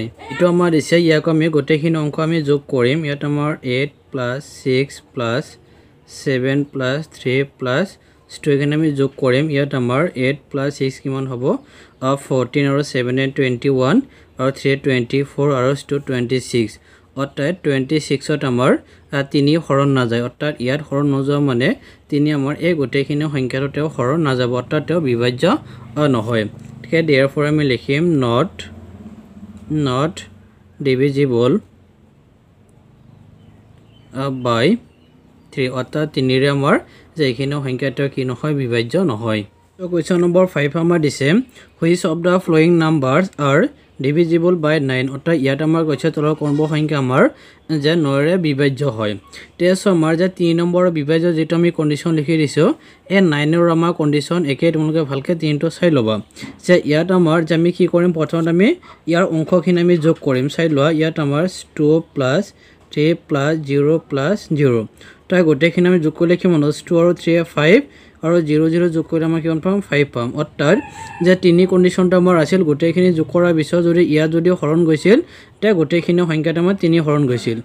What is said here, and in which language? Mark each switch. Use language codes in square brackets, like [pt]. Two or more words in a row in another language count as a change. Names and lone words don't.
[as] এটো আমাৰ দিছে ইয়াক আমি গোটেইখিনি অংক আমি যোগ কৰিম ইয়াত আমাৰ 8 + 6 + 7 + 3 + 2 এখানে আমি যোগ কৰিম ইয়াত আমাৰ 8 + 6 কিমান হ'ব 14 আৰু 7 21 আৰু 3 24 আৰু 2 26 অৰ্থাৎ 26ত আমাৰ 3 হৰণ না যায় অৰ্থাৎ ইয়াত হৰণ নযোৱা মানে 3 আমাৰ এই গোটেইখিনি সংখ্যাটো তেও হৰণ না যাব অৰ্থাৎ তেও বিভাজ্য নহয়। ঠিক আছে therefore আমি লিখিম [en] not divisible by 3 [as] অৰ্থাৎ 3 ৰে আমাৰ যে এইখিনি সংখ্যাটো কি নহয় বিভাজ্য নহয়। তো [en] question number [as] 5 আমাৰ দিছে [en] which of the following numbers are divisible by 9 [as] অৰ্থাৎ ইয়াত আমাৰ কৈছে তলৰ কোনবোৰ সংখ্যা আমাৰ যে 9 ৰে বিভাজ্য হয়। তেজ আমাৰ যে 3 নম্বৰৰ বিভাজ্য যেটো আমি কন্ডিশন লিখি দিছো এই 9 ৰ আমাৰ কন্ডিশন একে তোমালোকে ভালকে 3টো চাই লবা যে ইয়াত আমাৰ যে আমি কি কৰিম প্ৰথমত আমি ইয়াৰ অংকখিনি আমি যোগ কৰিম চাই লোৱা ইয়াত আমাৰ 2 + 3 + 0 + 0 তাই গোটেইখিনি আমি যোগ কৰিলে কিমান 2 আৰু 3 5 আৰু 0 0 যোগ কৰিলে আমাৰ কিমান পাম 5 পাম অৰ্থাৎ যে 3 কন্ডিশনটো আমাৰ আছিল গোটেইখিনি যোগ কৰাৰ পিছত যদি ইয়াত যদি হৰণ গৈছিল তে গোটেইখিনি সংখ্যাত আমাৰ 3 হৰণ গৈছিল।